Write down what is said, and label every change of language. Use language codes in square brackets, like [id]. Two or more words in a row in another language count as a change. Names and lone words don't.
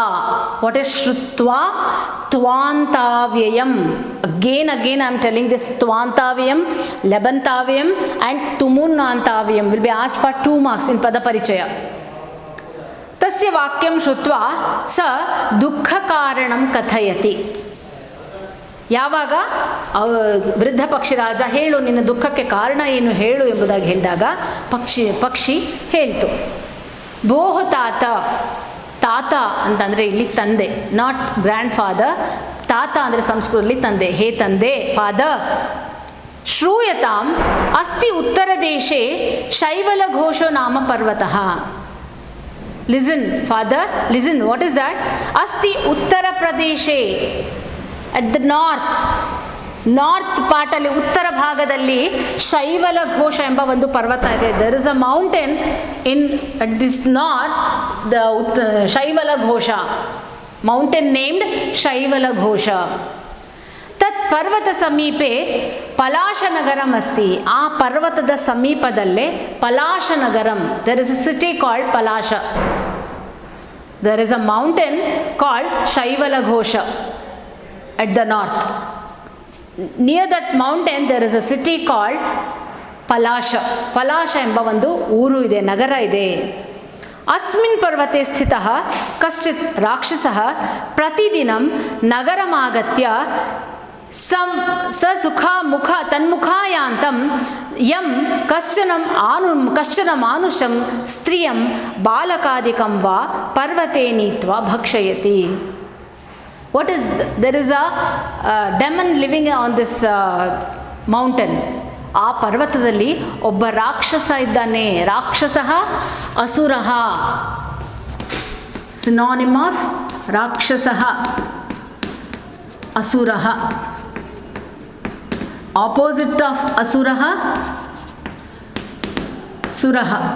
[en] What is ಶ್ರುತ್ವಾ? ತ್ವಾಂತಾವ್ಯಯಂ. Again I am telling this. [sa] ತ್ವಾಂತಾವ್ಯಯಂ, ಲೆಬಂತಾವ್ಯಯಂ [en] and ತುಮುನ್ನಾಂತಾವ್ಯಯಂ will be asked for 2 marks in [kn] ಪದ ಪರಿಚಯ. [sa] ತಸ್ಯ ವಾಕ್ಯಂ ಶ್ರುತ್ವಾ ಸ ದುಃಖ ಕಾರಣಂ ಕಥಯತಿ. [kn] ಯಾವಾಗ ವೃದ್ಧ ಪಕ್ಷಿರಾಜ ಹೇಳು ನಿನ್ನ ದುಃಖಕ್ಕೆ ಕಾರಣ ಏನು ಹೇಳು ಎಂಬುದಾಗಿ ಹೇಳಿದಾಗ ಪಕ್ಷಿ ಹೇಳ್ತು. ಭೋಃ ತಾತ ಅಂತಂದರೆ ಇಲ್ಲಿ ತಂದೆ, [en] not grand father. [kn] ತಾತ ಅಂದರೆ ಸಂಸ್ಕೃತದಲ್ಲಿ ತಂದೆ. ಹೇ ತಂದೆ, ಫಾದರ್. [sa] ಶ್ರೂಯತಾಂ ಅಸ್ತಿ ಉತ್ತರ ದೇಶೆ ಶೈವಲ ಘೋಷೋ ನಾಮ ಪರ್ವತಃ. [en] Listen, father, listen. What is that? [sa] अस्ति उत्तर प्रदेशे, [en] at the north part [kn] ಅಲ್ಲಿ ಉತ್ತರ ಭಾಗದಲ್ಲಿ ಶೈವಲ ಘೋಷ ಎಂಬ ಒಂದು ಪರ್ವತ ಇದೆ. [en] There is a mountain at this north, the ಶೈವಲ ಘೋಷ, mountain named ಶೈವಲ ಘೋಷ. [sa] ತತ್ ಪರ್ವತ ಸಮೀಪೆ ಪಲಾಶನಗರಂ ಅಸ್ತಿ. [kn] ಆ ಪರ್ವತದ ಸಮೀಪದಲ್ಲೇ ಪಲಾಶನಗರಂ. [en] There is a city called ಪಲಾಶ. There is a mountain called ಶೈವಲಘೋಷ at the north. Near that mountain there is a city called ಪಲಾಶ [kn] ಎಂಬ ಒಂದು ಊರು ಇದೆ, ನಗರ ಇದೆ. [sa] ಅಸ್ಮಿನ್ ಪರ್ವತೆ ಸ್ಥಿತಃ ಕಶ್ಚಿತ್ ರಾಕ್ಷಸಃ ಪ್ರತಿದಿನಂ ನಗರಮಾಗತ್ಯ ಸುಖ ಮುಖ ತನ್ಮುಖಾಯಾಂತಂ ಯಂ ಕಶ್ಚನ ಮಾನುಷಂ ಸ್ತ್ರೀಯಂ ಬಾಲಕಾದಿಕಂ ವಾ ಪರ್ವತೆ ನೀತ್ವಾ ಭಕ್ಷಯತಿ. [en] What is there is a demon living on this mountain. [kn] ಆ ಪರ್ವತದಲ್ಲಿ ಒಬ್ಬ ರಾಕ್ಷಸ ಇದ್ದಾನೆ. [sa] ರಾಕ್ಷಸಃ ಅಸುರಃ, [en] synonym of [sa] ರಾಕ್ಷಸಃ ಅಸುರಃ. [en] Opposite of [sa] ಅಸುರಃ ಸುರಃ.